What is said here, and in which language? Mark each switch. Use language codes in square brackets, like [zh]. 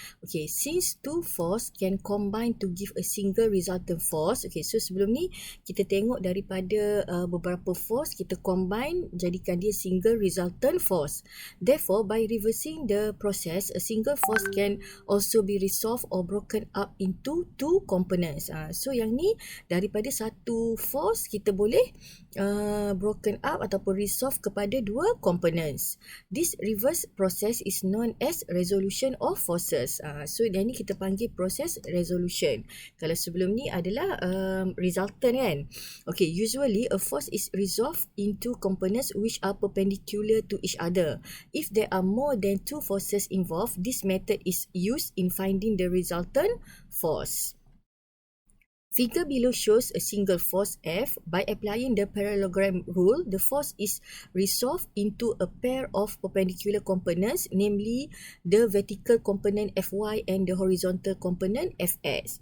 [en] Okay, since two force can combine to give a single resultant force. [ms] Okay, so sebelum ni kita tengok daripada beberapa force kita combine jadikan dia [en] single resultant force. Therefore, by reversing the process, a single force can also be resolved or broken up into two components. [ms] So yang ni daripada satu force kita boleh [en] broken up [ms] ataupun resolve kepada dua components. [en] This reverse process is known as resolution of forces. [ms] So yang ni kita panggil proses resolution. Kalau sebelum ni adalah resultant kan. [en] Okay, usually a force is resolved into components which are perpendicular to each other. If there are more than two forces involved, this method is used in finding the resultant force. Figure below shows a single force F. By applying the parallelogram rule, the force is resolved into a pair of perpendicular components, namely the vertical component Fy and the horizontal component Fx.